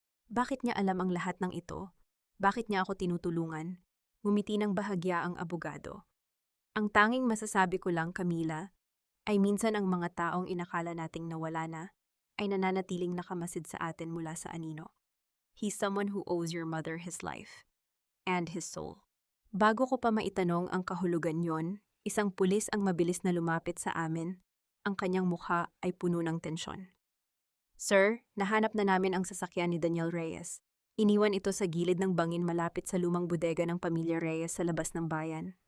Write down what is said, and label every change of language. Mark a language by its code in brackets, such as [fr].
[tl] Bakit niya alam ang lahat ng ito? Bakit niya ako tinutulungan? Ngumiti ng bahagya ang abogado. Ang tanging masasabi ko lang, Camila, ay minsan ang mga taong inakala nating nawala na, ay nananatiling nakamasid sa atin mula sa anino. [en] He's someone who owes your mother his life and his soul. [tl] Bago ko pa maitanong ang kahulugan yon, isang pulis ang mabilis na lumapit sa amin. Ang kanyang mukha ay puno ng tensyon. Sir, nahanap na namin ang sasakyan ni Daniel Reyes. Iniwan ito sa gilid ng bangin malapit sa lumang bodega ng pamilya Reyes sa labas ng bayan.